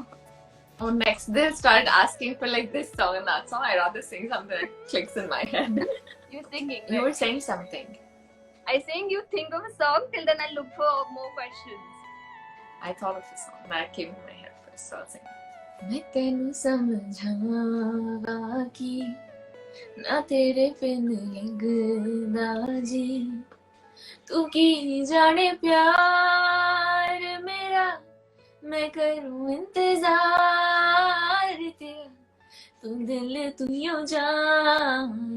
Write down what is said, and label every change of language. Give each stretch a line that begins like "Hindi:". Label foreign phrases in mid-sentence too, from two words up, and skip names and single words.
English: Oh, next they'll start asking for like this song and that song. I'd rather sing something that clicks in my head. You're singing, right? You were saying something. I'm saying you think of a song, till then I'll look for more questions. I thought of a song that came in my head first, so I'll sing.
Punjabi: ਮੈਂ ਤੈਨੂੰ ਸਮਝਾਵਾਂ ਕਿ ਨਾ ਤੇਰੇ ਬਿਨ ਲਗਦਾ ਜੀ ਤੂੰ ਕੀ ਜਾਣੇ ਪਿਆਰ ਮੇਰਾ
Hindi: मैं करूं इंतजार तेरा
Punjabi: ਤੂੰ ਦਿਲ ਤੂੰ ਯੂੰ ਜਾਨ